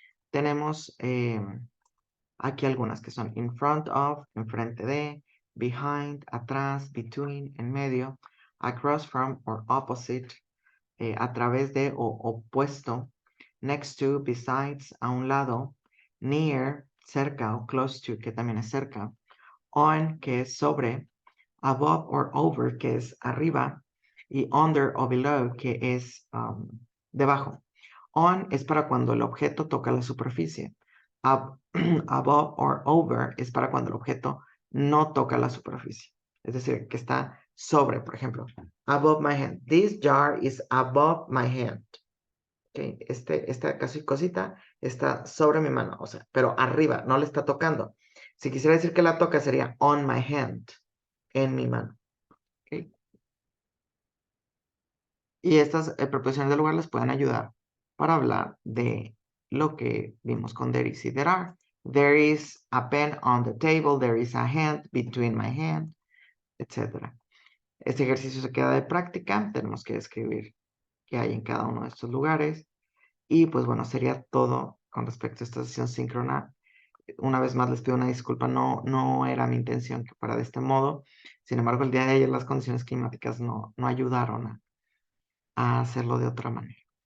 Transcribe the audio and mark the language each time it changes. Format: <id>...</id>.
<es>Tenemos aquí algunas que son in front of, enfrente de, behind, atrás, between, en medio, across from or opposite, a través de o opuesto, next to, besides, a un lado, near, cerca o close to, que también es cerca, on, que es sobre, above or over, que es arriba, y under o below, que es debajo. On es para cuando el objeto toca la superficie. Above or over es para cuando el objeto no toca la superficie. Es decir, que está sobre, por ejemplo, above my hand.</es> <en>This jar is above my hand. Okay.</en> <es>Esta cosita está sobre mi mano, o sea, pero arriba, no le está tocando. Si quisiera decir que la toca, sería on my hand, en mi mano. Okay. Y estas preposiciones de lugar les pueden ayudar para hablar de lo que vimos con there is y there are.</es> <en>There is a pen on the table, there is a hand between my hand, etc.</en> <es>Este ejercicio se queda de práctica, tenemos que describir qué hay en cada uno de estos lugares. Y pues bueno, sería todo con respecto a esta sesión síncrona. Una vez más les pido una disculpa, no era mi intención que fuera de este modo. Sin embargo, el día de ayer las condiciones climáticas no ayudaron a hacerlo de otra manera.</es>